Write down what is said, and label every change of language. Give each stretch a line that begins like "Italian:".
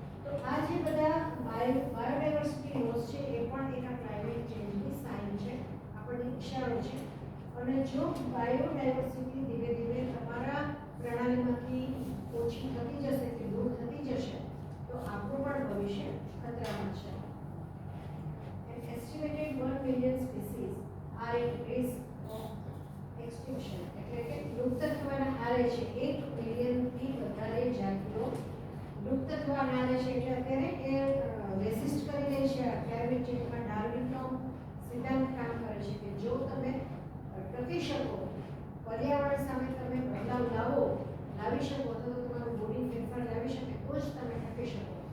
Gujarati: તો આ જે બધા બાયોડાયવર્સિટી લોસ છે એ પણ એના ક્લાઇમેટ ચેન્જની સાઇન છે, આપણને ઇશારો છે. અને જો બાયોડાયવર્સિટી ધીમે ધીમે તમારા પ્રણાલીમાંથી ઓછી થતી જશે કે દૂર થતી જશે તો આપણું પણ ભવિષ્ય ખતરામાં છે.
English: An estimated 1 million species are at risk of extinction.
Gujarati: એટલે કે લુપ્ત થવાના આરે છે. 1 મિલિયનથી વધારે જાતિઓ લુપ્ત થવાના આરે છે. એટલે અત્યારે એ રેસિસ્ટ કરી રહી છે ક્લાઇમેટ ચેન્જમાં. ડાર્વિનનો સિદ્ધાંત કામ કરે છે કે જો તમે ટકી શકો, પર્યાવરણ સામે તમે બદલાવ લાવી શકો તો તમારું બોડી ફેરફાર લાવી શકે તો જ તમે ટકી શકો.